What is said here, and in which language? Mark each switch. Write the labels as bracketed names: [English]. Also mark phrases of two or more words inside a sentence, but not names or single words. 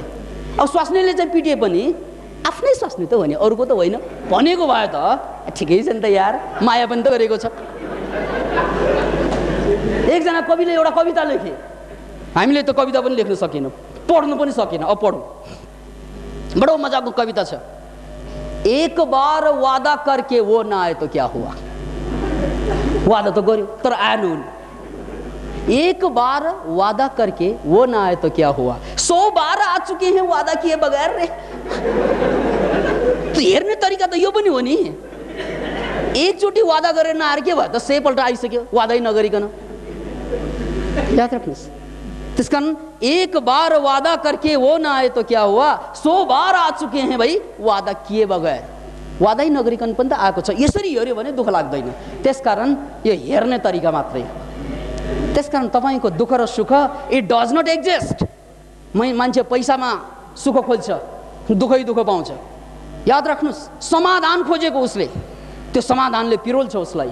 [Nepali] अब स्वास्नीले चाहिँ पिटिए पनि आफ्नै स्वास्नी त हो नि, अरूको त होइन भनेको भए त ठिकै छ नि त यार, माया पनि त गरेको छ। एकजना कविले एउटा कविता लेखे, हामीले त कविता पनि लेख्न सकेनौँ, पढ्नु पनि सकेन। अब पढौँ, बडो मजाको कविता छ। [Hindi] एक बार वादा करके वो ना आए तो क्या हुआ, [Nepali] वादा तो गर्यो तर आएन उनी। [Hindi] एक बार वादा करके वो ना आए तो क्या हुआ, 100 बार आ चुके हैं वादा किए बगैर रे। [Nepali] तो हेर्ने तरिका त यो पनि हो नि, एकचोटि वादा गरेर नआएर के भयो त, 100 पल्ट आइसक्यो वादै नगरिकन। याद राख्नुहोस्। [Hindi] त्यसकारण एक बार वादा करके वो ना आए तो क्या हुआ, 100 बार आ चुके हैं भाई वादा किए बगैर। [Nepali] वादै नगरिकन पनि त आएको छ। यसरी हेऱ्यो भने दुःख लाग्दैन। त्यसकारण यो हेर्ने तरिका मात्रै। त्यसकारण तपाईँको दुःख र सुख [English] it does not exist. [Nepali] मान्छे पैसामा सुख खोज्छ, दुःखै दुःख पाउँछ। याद राख्नुहोस्, समाधान खोजेको उसले, त्यो समाधानले पिरोल्छ उसलाई।